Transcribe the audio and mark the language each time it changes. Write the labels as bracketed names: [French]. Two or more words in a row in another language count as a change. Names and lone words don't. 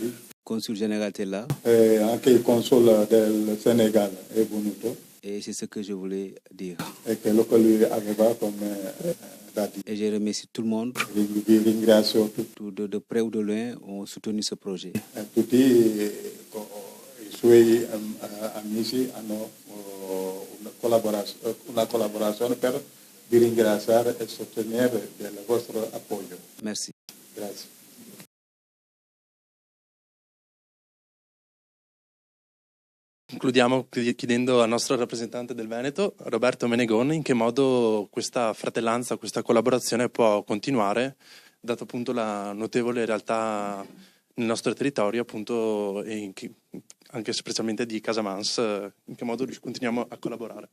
[French] Le consul général était là. [Italian] Anche il console del Senegal è venuto, [French] Et c'est ce que je voulais dire. [Italian] e quello che lui aveva come da dire. [French] Et je remercie tout le monde, [Italian] Vi ringrazio [French] de près ou de loin, ont soutenu ce projet. [Italian] tutti i suoi amici hanno una collaborazione per vi ringraziare e sostenere il vostro appoggio. [French] Merci. [Italian] Grazie. Concludiamo chiedendo al nostro rappresentante del Veneto, Roberto Menegon, in che modo questa fratellanza, questa collaborazione può continuare, dato appunto la notevole realtà nel nostro territorio, appunto, e anche specialmente di Casamance, in che modo continuiamo a collaborare.